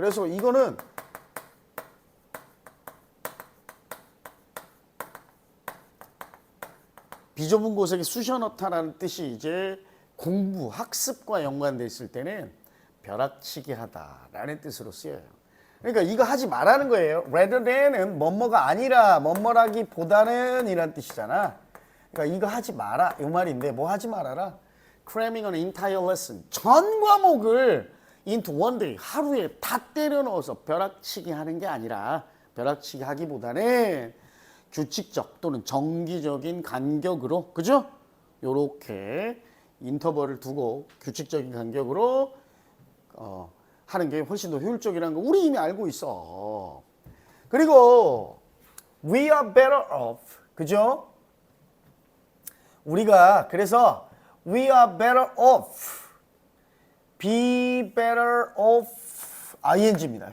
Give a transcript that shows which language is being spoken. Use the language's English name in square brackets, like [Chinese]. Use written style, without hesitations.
[Korean] 그래서 이거는 비좁은 곳에 쑤셔 넣다라는 뜻이 이제 공부, 학습과 연관돼 있을 때는 벼락치기 하다라는 뜻으로 쓰여요. 그러니까 이거 하지 말라는 거예요. rather than은 뭐뭐가 아니라 뭐뭐라기보다는 이란 뜻이잖아. 그러니까 이거 하지 마라 이 말인데 뭐 하지 말아라. [English] cramming an entire lesson. [Korean] 전 과목을 [English] into one day. [Korean] 하루에 다 때려 넣어서 벼락치기 하는 게 아니라 벼락치기 하기보다는 규칙적 또는 정기적인 간격으로, 그죠? 요렇게 인터벌을 두고 규칙적인 간격으로 하는 게 훨씬 더 효율적이라는 거 우리 이미 알고 있어. [English] 그리고 we are better off. [Korean] 그죠? 우리가 그래서 [English] we are better off. be better off ing입니다.